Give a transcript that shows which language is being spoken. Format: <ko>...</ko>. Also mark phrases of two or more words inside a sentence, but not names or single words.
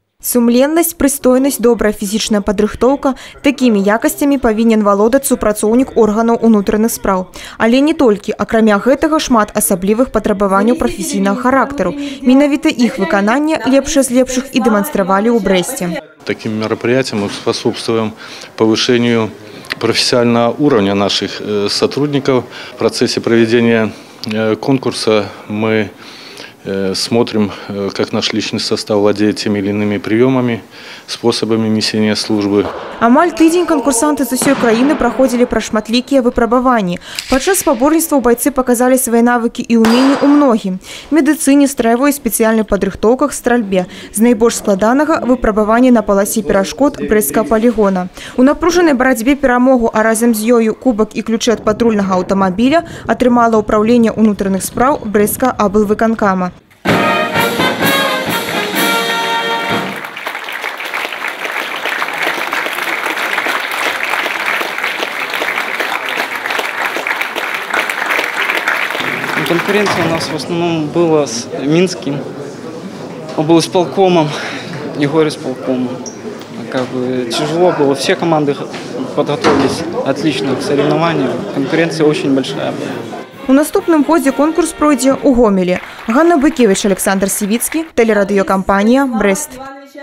<be>Сумленнасць, прыстойнасць, добрая фізічная падрыхтоўка – такімі якасцямі павінен валодаць супрацоўнік органаў унутраных спраў. Але не толькі, акрамя гэтага шмат асаблівых патрабаванняў прафесійнага характару. Менавіта іх выкананне лепшае з лепшых і дэманстравалі ў Брэсце.</be> <ru>Таким мероприятием мы способствуем повышению профессионального уровня наших сотрудников. В процессе проведения конкурса мы смотрим, как наш личный состав владеет теми или иными приемами, способами несения службы.</ru> <be>Амаль тыдзень конкурсанты з усёй краіны праходзілі праз шматлікія выпрабаванні. Падчас спаборніцтваў байцы паказалі свае навыкі і ўменні ў многім. Медыцыне, стравой, спецыяльных падрыхтоўках, стральбе. З найбольш складанага выпрабавання на паласе перашкод Брэсцкага палігона. У напружанай барацьбе перамогу, а разам з ёю кубак і ключы ад патрульнага аўтамабіля атрымала ўпраўленне ўнутраных спраў Брэсцкага аблвыканкама.</be> <ru>Конкуренция у нас в основном была с Минским облсполкомом и горисполкомом. Тяжело было. Все команды подготовились отлично к соревнованию. Конкуренция очень большая была.</ru> <be>У наступным годзе конкурс пройдзе ў Гомелі. Ганна Быкевич, Александр Сівіцкі, тэлерадыёкампанія «Брэст».</be>